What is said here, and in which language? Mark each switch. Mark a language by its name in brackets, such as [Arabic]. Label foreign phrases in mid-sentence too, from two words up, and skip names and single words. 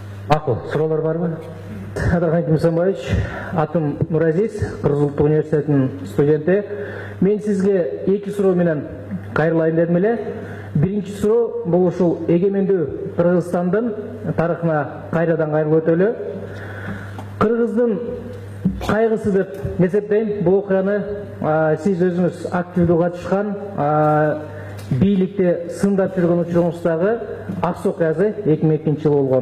[Kazakh] Мақұл, сұраулар бар ма? Рахмет Мусамбаевич, атым Нуразис, Қырғыз ұлттық университетінің студенті. [Kyrgyz] Мен сізге екі сұрау менен кайрылайын дедім эле. Биринчи суроо бул ушул эгемендүү Кыргызстандын тарыхына кайрадан кайрылып өтөлү. Кыргыздын кайгысы деп эсептейм. Бул окуяны сиз өзүңүз активдүү катышкан, бийликте сындап жүргөн учуруңуздагы Аксу окуясы 2002 жылы болгон.